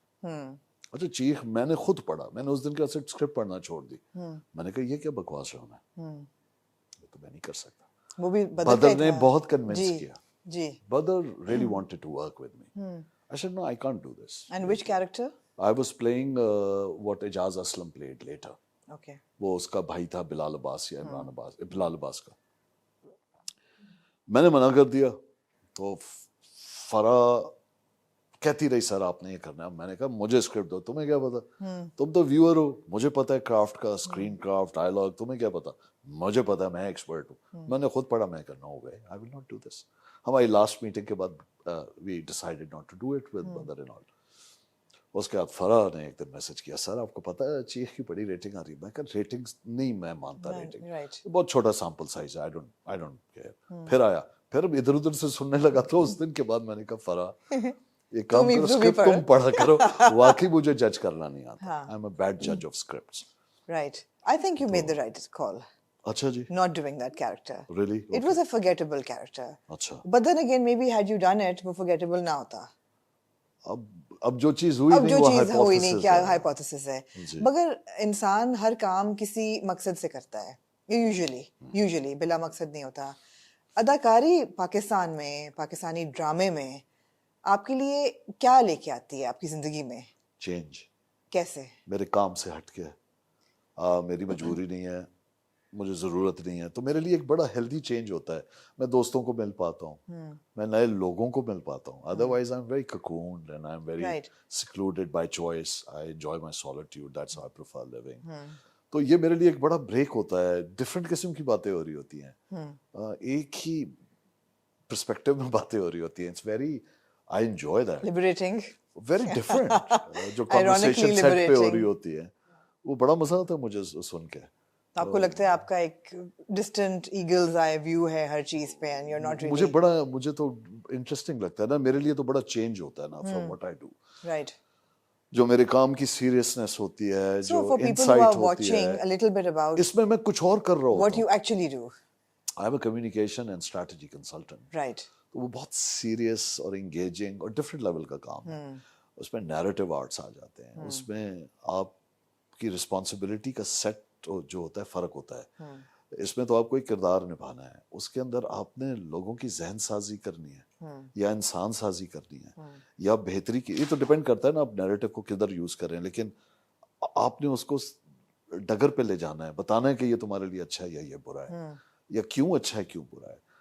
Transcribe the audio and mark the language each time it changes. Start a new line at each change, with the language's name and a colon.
Urdu: اچھا چیخ میں نے خود پڑھا, میں نے اس دن کا اسکرپٹ پڑھنا چھوڑ دی. میں نے کہا یہ کیا بکواس ہے, یہ تو میں نہیں کر سکتا. وہ بھی بدر نے بہت کنونس کیا. جی
English: Badar really wanted to work with me. I said no, I can't do this. And which character? I was playing what Ijaz Aslam played later. Okay.
Urdu: وہ اس کا بھائی تھا بلال عباس یا عمران عباس, بلال عباس کا. میں نے منع کر دیا تو فرا کہتی رہی سر آپ نے یہ کرنا ہے. میں نے کہا مجھے اسکرپٹ دو, تمہیں کیا پتا, تم تو ویور ہو, مجھے پتا ہے کرافٹ کا, اسکرین کرافٹ, ڈائلاگ, تمہیں کیا پتا, مجھے پتا ہے, میں ایکسپرٹ ہوں. میں نے خود پڑھا, میں کہا
English: No way, I will not do this. ہماری last meeting کے بعد we decided not to do it with Badar and all.
Urdu: اس کے بعد فرح نے ایک دن میسج کیا, سر آپ کو پتا ہے چیخ کی بڑی ریٹنگ آ رہی ہے. میں کہا ریٹنگ نہیں, میں مانتا ریٹنگ بہت چھوٹا سیمپل سائز ہے,
English: I don't care.
Urdu: پھر آیا, پھر ادھر ادھر سے سننے لگا. تو اس دن کے بعد میں نے کہا فرح یہ کام کرو, اسکرپٹ تم پڑھا کرو. واقعی مجھے جج کرنا نہیں آتا.
English: I am a bad جج of scripts. Right. I think you made the right call.
Urdu: اچھا جی.
English: Not doing that character. Really? It was a forgettable character.
Urdu: اچھا.
English: But then again, maybe had you done it,
Urdu: وہ forgettable نہ ہوتا. اب جو چیز ہوئی نہیں وہ ہوئی نہیں, کیا ہائپوتھیسس ہے. مگر انسان ہر کام کسی مقصد سے کرتا ہے, یوزلی بلا مقصد نہیں ہوتا. اداکاری پاکستان میں, پاکستانی ڈرامے میں آپ کے لیے کیا لے کے آتی ہے آپ کی زندگی میں؟ چینج. کیسے؟ میرے کام سے ہٹ کے, میری مجبوری نہیں ہے, مجھے ضرورت نہیں ہے, تو میرے لیے ایک بڑا ہیلدی چینج ہوتا ہے. میں دوستوں کو مل پاتا ہوں, میں نئے لوگوں کو مل پاتا ہوں.
English: Otherwise I am very cocooned and I am very secluded by choice. I enjoy my solitude. That's how I prefer living.
Urdu: تو یہ میرے لیے ایک بڑا بریک ہوتا ہے. ڈفرینٹ قسم کی باتیں ہو رہی ہوتی ہیں, ایک ہی پرسپیکٹو میں باتیں ہو رہی ہوتی ہیں.
English: It's very, I enjoy that. Liberating. Very different.
Urdu: جو conversation set پہ ہو رہی ہوتی ہے وہ بڑا مزہ آتا ہے مجھے سن کے. آپ کو لگتا ہے آپ کا ایک
English: distant eagle's eye view
Urdu: ہے ہر چیز پہ,
English: And you are not really.
Urdu: مجھے تو انٹرسٹنگ لگتا ہے نا, میرے لیے تو بڑا چینج ہوتا ہے نا
English: From what I do.
Urdu: Right. جو میرے کام کی سیریسنس ہوتی ہے, جو انسائٹ ہوتی ہے, اس میں میں کچھ اور کر رہا ہوں.
English: What you actually do. I am a communication and strategy consultant. Right.
Urdu: تو وہ بہت سیریس اور انگیجنگ اور ڈفرینٹ لیول کا کام ہے. اس میں نیریٹو آرٹس آ جاتے ہیں, اس میں آپ کی رسپانسبلٹی کا سیٹ جو ہوتا ہے فرق ہوتا ہے. اس میں تو آپ کو ایک کردار نبھانا ہے, اس کے اندر آپ نے لوگوں کی ذہن سازی کرنی ہے یا انسان سازی کرنی ہے یا بہتری کی. یہ تو ڈپینڈ کرتا ہے نا آپ نیریٹو کو کدھر یوز کریں, لیکن آپ نے اس کو ڈگر پہ لے جانا ہے, بتانا ہے کہ یہ تمہارے لیے اچھا ہے یا یہ برا ہے, یا کیوں اچھا ہے کیوں برا ہے.